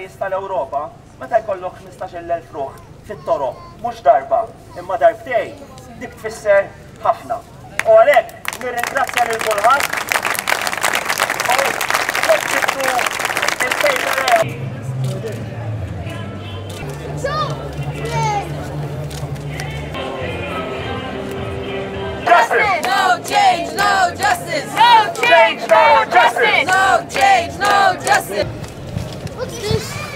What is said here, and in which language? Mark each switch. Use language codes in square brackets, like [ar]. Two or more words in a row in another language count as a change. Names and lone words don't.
[mt] tal-Ewropa meta jkollok 15,000 ruħ fit-toroq, mhux darba, imma darbtejn, dik tfisser ħafna. U għalhekk nirringrazzja lil kulħadd u ġibtu il-fejn. [en] No change, no justice. No change, no justice. No change, no justice. What's this?